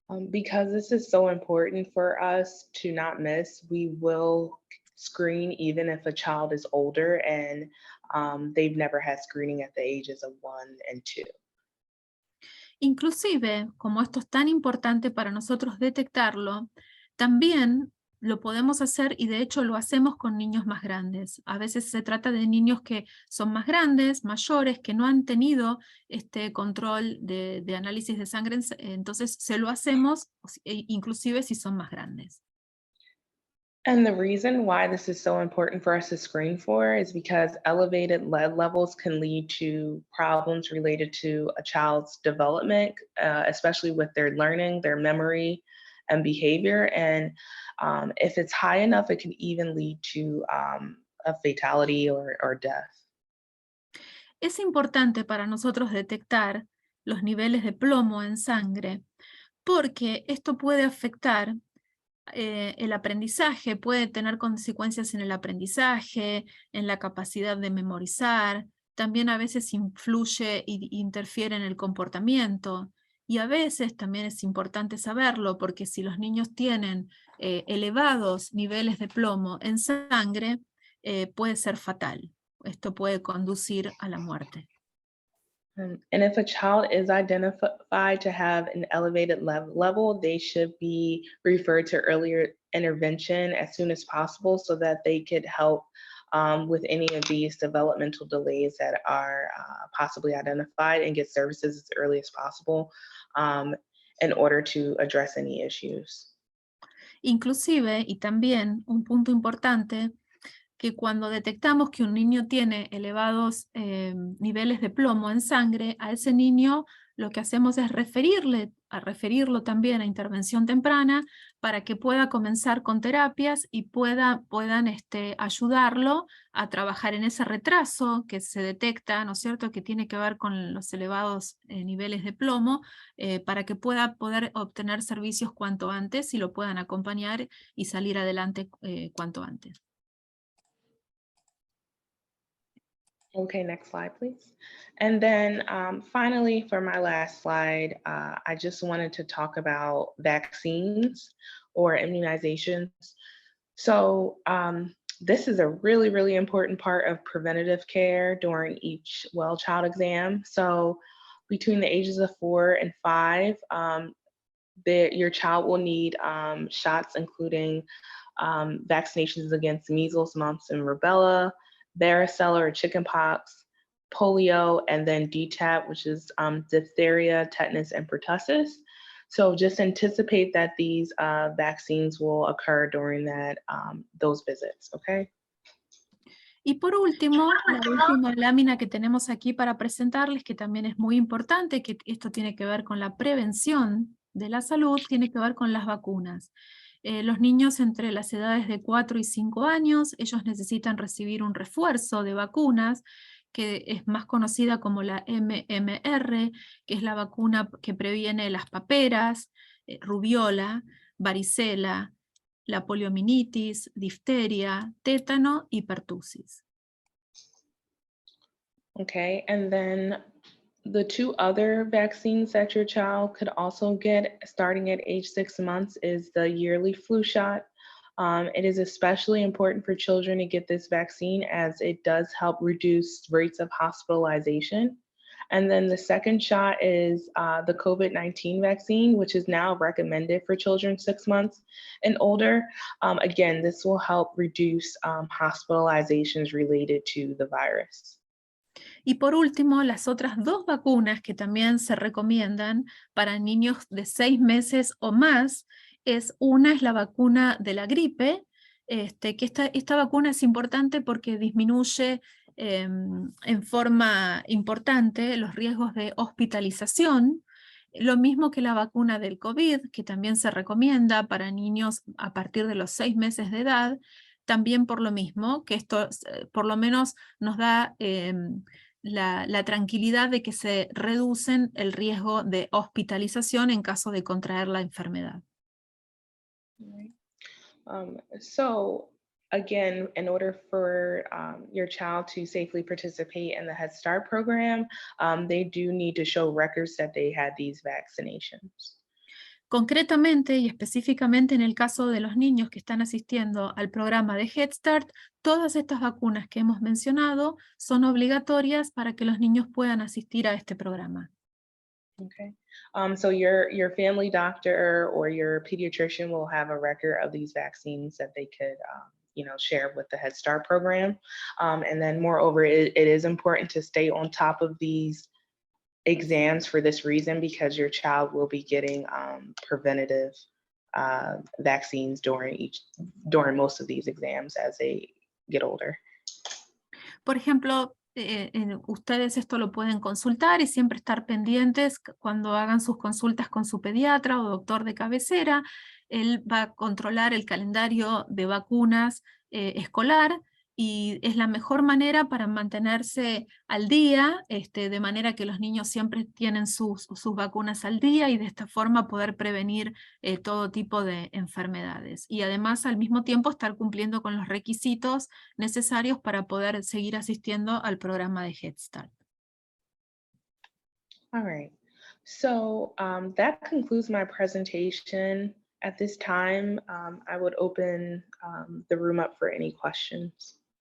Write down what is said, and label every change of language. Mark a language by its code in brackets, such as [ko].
[en] Because this is so important for us to not miss, we will screen even if a child is older and they've never had screening at the ages of 1 and 2. [es] Inclusive, como esto es tan importante para nosotros detectarlo, también lo podemos hacer, y de hecho lo hacemos con niños más grandes. A veces se trata de niños que son más grandes, mayores, que no han tenido este control de análisis de sangre, entonces se lo hacemos inclusive si son más grandes. [en] And the reason why this is so important for us to screen for is because elevated lead levels can lead to problems related to a child's development, especially with their learning, their memory, and behavior. And if it's high enough, it can even lead to a fatality or death. [es] Es importante para nosotros detectar los niveles de plomo en sangre, porque esto puede afectar el aprendizaje, puede tener consecuencias en el aprendizaje, en la capacidad de memorizar, también a veces influye e interfiere en el comportamiento, y a veces también es importante saberlo, porque si los niños tienen elevados niveles de plomo en sangre, puede ser fatal. Esto puede conducir a la muerte. [en] And if a child is identified to have an elevated level, they should be referred to earlier intervention as soon as possible so that they could help with any of these developmental delays that are possibly identified and get services as early as possible in order to address any issues. [es] Inclusive, y también un punto importante, que cuando detectamos que un niño tiene elevados niveles de plomo en sangre, a ese niño lo que hacemos es referirlo también a intervención temprana para que pueda comenzar con terapias y puedan ayudarlo a trabajar en ese retraso que se detecta, ¿no es cierto?, que tiene que ver con los elevados niveles de plomo, para que pueda poder obtener servicios cuanto antes y lo puedan acompañar y salir adelante cuanto antes. [en] Okay, next slide, please. And then finally, for my last slide, I just wanted to talk about vaccines or immunizations. So this is a really, really important part of preventative care during each well child exam. So between the ages of 4 and 5, your child will need shots including vaccinations against measles, mumps, and rubella, varicella or chickenpox, polio, and then DTaP, which is diphtheria, tetanus, and pertussis. So just anticipate that these vaccines will occur during those visits, okay? [es] Y por último, la última lámina que tenemos aquí para presentarles, que también es muy importante, que esto tiene que ver con la prevención de la salud, tiene que ver con las vacunas. Los niños entre las edades de 4 y 5 años, ellos necesitan recibir un refuerzo de vacunas, que es más conocida como la MMR, que es la vacuna que previene las paperas, rubiola, varicela, la poliomielitis, difteria, tétano y pertussis. [en] Okay, and then the 2 other vaccines that your child could also get starting at age 6 months is the yearly flu shot. It is especially important for children to get this vaccine as it does help reduce rates of hospitalization. And then the second shot is the COVID-19 vaccine, which is now recommended for children 6 months and older. Again, this will help reduce hospitalizations related to the virus. [es] Y por último, las otras 2 vacunas que también se recomiendan para niños de 6 meses o más, una es la vacuna de la gripe, que esta vacuna es importante porque disminuye en forma importante los riesgos de hospitalización, lo mismo que la vacuna del COVID, que también se recomienda para niños a partir de los 6 meses de edad, también por lo mismo, que esto por lo menos nos da la tranquilidad de que se reducen el riesgo de hospitalización en caso de contraer la enfermedad. [en] So again, in order for your child to safely participate in the Head Start program, they do need to show records that they had these vaccinations. [es] Concretamente y específicamente en el caso de los niños que están asistiendo al programa de Head Start, todas estas vacunas que hemos mencionado son obligatorias para que los niños puedan asistir a este programa. [en] Okay. So your family doctor or your pediatrician will have a record of these vaccines that they could share with the Head Start program. And then moreover, it is important to stay on top of these exams for this reason, because your child will be getting preventative vaccines during most of these exams as they get older. [es] Por ejemplo, ustedes esto lo pueden consultar y siempre estar pendientes cuando hagan sus consultas con su pediatra o doctor de cabecera. Él va a controlar el calendario de vacunas escolar y es la mejor manera para mantenerse al día, de manera que los niños siempre tienen sus vacunas al día y de esta forma poder prevenir todo tipo de enfermedades. Y además al mismo tiempo estar cumpliendo con los requisitos necesarios para poder seguir asistiendo al programa de Head Start. [en] All right, so that concludes my presentation. At this time, I would open the room up for any questions.